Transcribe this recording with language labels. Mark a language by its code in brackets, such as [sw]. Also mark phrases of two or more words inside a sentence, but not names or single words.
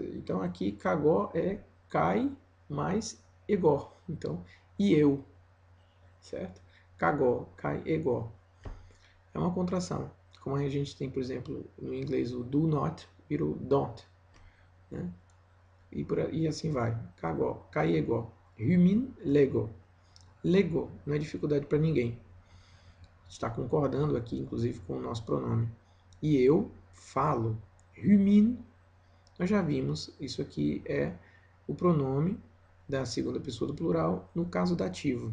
[pt] Então aqui cagó é cai mais egó. Então, e eu, certo? [el] κἀγώ, καί, ἐγώ. [pt] É uma contração. Como a gente tem, por exemplo, no inglês o [en] do not [pt] virou don't. Né? E assim vai. [el] Κἀγώ, καί, ἐγώ. Humin, lego. [pt] Lego não é dificuldade para ninguém. Está concordando aqui, inclusive, com o nosso pronome. E eu falo. Humin, nós já vimos, isso aqui é o pronome da segunda pessoa do plural no caso dativo.